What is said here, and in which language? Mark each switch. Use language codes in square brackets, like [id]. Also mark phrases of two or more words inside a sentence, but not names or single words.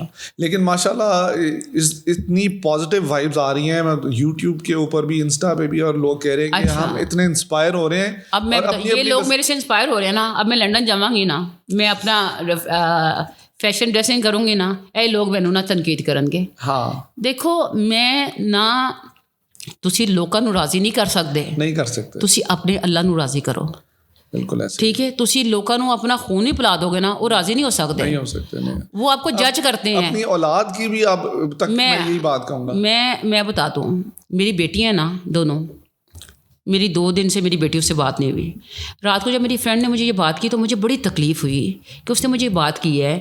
[ur] لیکن ماشاءاللہ اتنی [en] positive vibes [ur] آ رہی ہیں, میں یوٹیوب کے اوپر بھی, انسٹا پہ بھی, اور لوگ کہہ رہے ہیں کہ ہم اتنے انسپائر ہو رہے ہیں. اب میں یہ لوگ میرے سے انسپائر ہو رہے ہیں نا, اب میں لنڈن جاؤں گی نا, میں اپنا [en] fashion dressing [ur] کروں گی نا, [pa] اے لوگ مینوں نہ تنقید کرنگے. [ur] ہاں [pa] دیکھو میں نہ تسی لوکاں نوں راضی نہیں کر سکتے, تسی اپنے اللہ نوں راضی کرو. [ur] بالکل ایسے, ٹھیک ہے. [pa] تسی لوکاں نوں اپنا خون ہی پلا دو گے نا, [ur] وہ راضی نہیں ہو سکتے. وہ آپ کو جج کرتے ہیں. اپنی اولاد کی بھی اب تک میں یہی بات کہوں گا. میں بتا دوں, میری بیٹیاں نا دونوں, میری 2 دن سے میری بیٹی اس سے بات نہیں ہوئی. رات کو جب میری فرینڈ نے مجھے یہ بات کی تو مجھے بڑی تکلیف ہوئی کہ اس نے مجھے بات کی ہے.